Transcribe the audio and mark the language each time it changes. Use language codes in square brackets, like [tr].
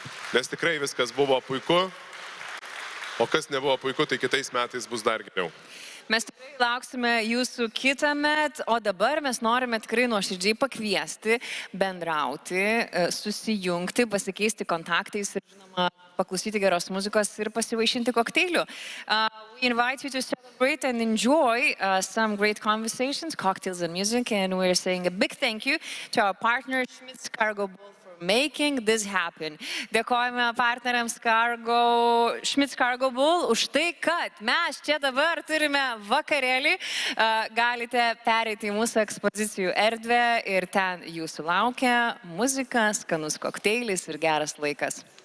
[lt] Nes tikrai viskas buvo puiku, o kas nebuvo puiku, tai kitais metais bus dar geriau. Mes tikrai lauksime jūsų kitąmet, o dabar mes norime tikrai nuoširdžiai pakviesti, bendrauti, susijungti, pasikeisti kontaktais ir, žinoma, paklausyti geros muzikos ir pasivaišinti kokteiliu. [en] We invite you to celebrate and enjoy some great conversations, cocktails and music, and we're saying a big thank you to our partner, Schmidt's Cargo Bull, for making this happen. [lt] Dėkojame partneriams Schmidt's Cargo Bull už tai, kad mes čia dabar turime vakarėlį. Galite pereiti į mūsų ekspozicijų erdvę ir ten jūsų laukia muzika, skanus kokteilis ir geras laikas.